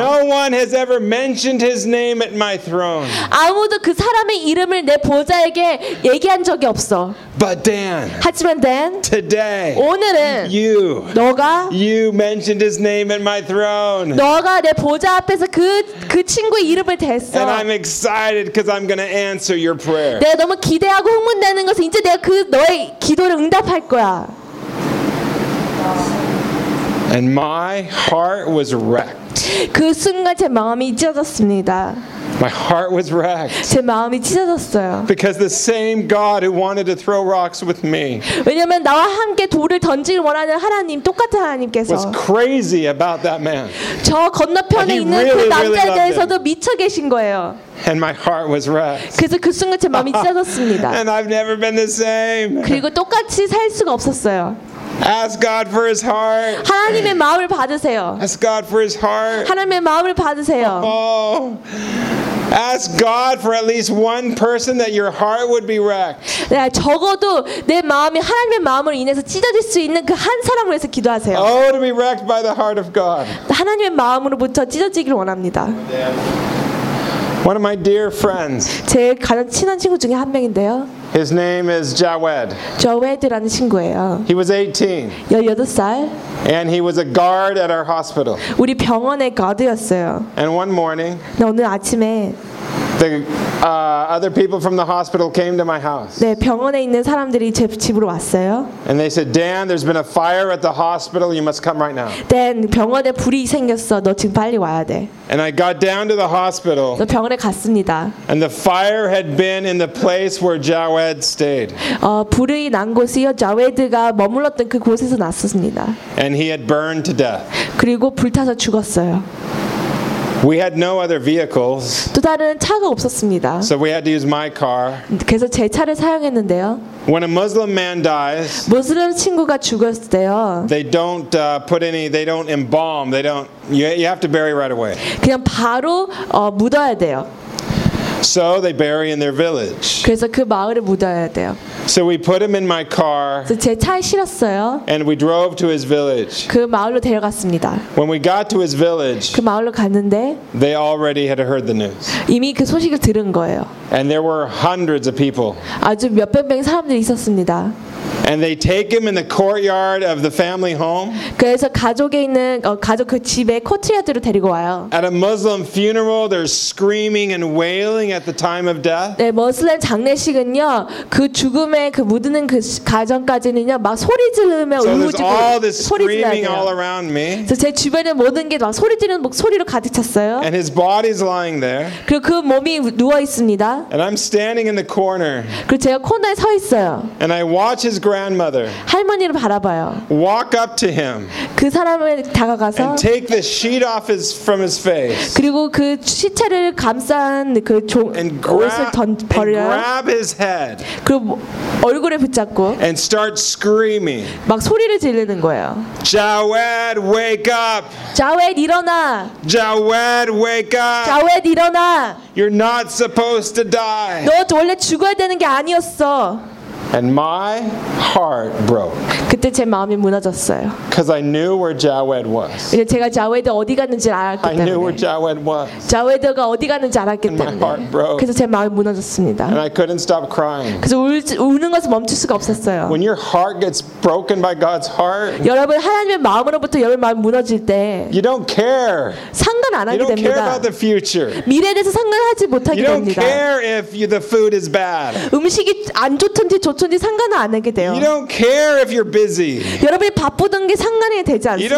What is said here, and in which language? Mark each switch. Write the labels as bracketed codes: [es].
[en] No one has ever mentioned his name at my throne. [ko] 아무도 그 사람의 이름을 내 보좌에게 얘기한 적이 없어. [en] But Dan. [ko] 하지만 Dan. [en] Today. [ko] 오늘은. [en] You. [ko] 너가. [en] You mentioned his name at my throne. [ko] 너가 내 보좌 앞에서 그 친구의 이름을 댔어. [en] And I'm excited because I'm going to answer your prayer. [ko] 내가 너무 기대하고 흥분되는 것은 이제 내가 그 너의 기도를 응답할 거야. [en] And my heart was wrecked. [ko] 그 순간 제 마음이 찢어졌습니다. [en] My heart was wrecked. [ko] 제 마음이 찢어졌어요. [en] Because the same God who wanted to throw rocks with me. [ko] 왜냐면 나와 함께 돌을 던지길 원하는 하나님 똑같은 하나님께서 [en] was crazy about that man. [ko] 저 건너편에 있는 그 남자에 대해서도 미쳐 계신 거예요. [en] And my heart was wrecked. [ko] 그래서 그 순간 제 마음이 찢어졌습니다. [en] And I've never been the same. [ko] 그리고 똑같이 살 수가 없었어요. [en] Ask God for His heart. [ko] 하나님의 마음을 받으세요. [en] Ask God for His heart. [ko] 하나님의 마음을 받으세요. [en] Oh, ask God for at least one person that your heart would be wrecked. [ko] 네, 적어도 내 마음이 하나님의 마음으로 인해서 찢어질 수 있는 그 한 사람을 위해서 기도하세요. [en] Oh, to be wrecked by the heart of God. [ko] 하나님의 마음으로부터 찢어지기를 원합니다. [en] One of my dear friends. [ko] 제 가장 친한 친구 중에 한 명인데요. [en] His name is Jawed. [ko] Jawed라는 친구예요. [en] He was 18. [ko] 18살. [en] And he was a guard at our hospital. [ko] 우리 병원의 가드였어요. [en] And one morning. [ko] 네, 오늘 아침에. [en] The other people from the hospital came to my house. [ko] 네, 병원에 있는 사람들이 제 집으로 왔어요. [en] And they said, Dan, there's been a fire at the hospital. You must come right now. [ko] Dan, 병원에 불이 생겼어. 너 지금 빨리 와야 돼. [en] And I got down to the hospital. [ko] 저 병원에 갔습니다. [en] And the fire had been in the place where Jawed stayed. [ko] 불이 난 곳이요. 자웨드가 머물렀던 그 곳에서 났었습니다. [en] And he had burned to death. [ko] 그리고 불타서 죽었어요. [en] We had no other vehicles. [ko] 또 다른 차가 없었습니다. [en] So we had to use my car. [ko] 그래서 제 차를 사용했는데요. [en] When a Muslim man dies, [ko] 무슬림 친구가 죽었을 때요. [en] They don't put any. They don't embalm. They don't. You have to bury right away. [ko] 그냥 바로 묻어야 돼요. [en] So they bury in their village. [ko] 그래서 그 마을에 묻어야 돼요. [en] So we put him in my car. [ko] 제 차에 실었어요. [en] And we drove to his village. [ko] 그 마을로 데려갔습니다. [en] When we got to his village. [ko] 그 마을로 갔는데. [en] They already had heard the news. [ko] 이미 그 소식을 들은 거예요. [en] And there were hundreds of people. [ko] 아주 몇백 명의 사람들이 있었습니다. [en] And they take him in the courtyard of the family home. [ko] 그래서 가족에 있는 가족 그 집에 코트야드로 데리고 와요. [en] At a Muslim funeral, they're screaming and wailing at the time of death. [ko] 네, 무슬림 장례식은요 그 죽음의 그 묻는 그 가정까지는요 막 소리 지르며 울부짖고 소리 질러요. 그래서 제 주변에 모든 게 막 소리 지르는 목소리로 가득 찼어요. [en] And his body's lying there. [ko] 그리고 그 몸이 누워 있습니다. [en] And I'm standing in the corner. [ko] 그리고 제가 코너에 서 있어요. [en] And I watch his grandmother. [ko] 할머니를 바라봐요. [en] Walk up to him. [ko] 그 사람을 다가가서 [en] and take the sheet off his from his face. [ko] 그리고 그 시체를 감싼 그 종 옷을 던져요. [en] And grab his head. [ko] 그리고 얼굴에 붙잡고 [en] and start screaming. [ko] 막 소리를 지르는 거예요. [en] Jawed, wake up. [ko] 자웨드 일어나. [en] Jawed, wake up. [ko] 자웨드 일어나. [en] You're not supposed to die. [ko] 너 원래 죽어야 되는 게 아니었어. [en] And my heart broke. [ko] 그때 제 마음이 무너졌어요. [en] Because I knew where Jawed was. [ko] 이제 제가 자웨드 어디 갔는지 알았기 때문에. [en] I knew where Jawed was. [ko] 자웨드가 어디 갔는지 알았기 때문에. [en] And my heart broke. [ko] 그래서 제 마음이 무너졌습니다. [en] And I couldn't stop crying. [ko] 그래서 우는 것을 멈출 수가 없었어요. [en] When your heart gets broken by God's heart. [ko] 여러분 하나님의 마음으로부터 여러분 마음이 무너질 때. [en] You don't care. [ko] 상관 안 하게 됩니다. [en] You don't care about the future. [ko] 미래에 대해서 상관하지 못하게 됩니다. [en] You don't care if the food is bad. [ko] 음식이 안 좋든지 좋든지 어떤지 상관은 안 하게 돼요. [en] You don't care if you're busy. [ko] 여러분이 바쁘던 게 상관이 되지 않습니다.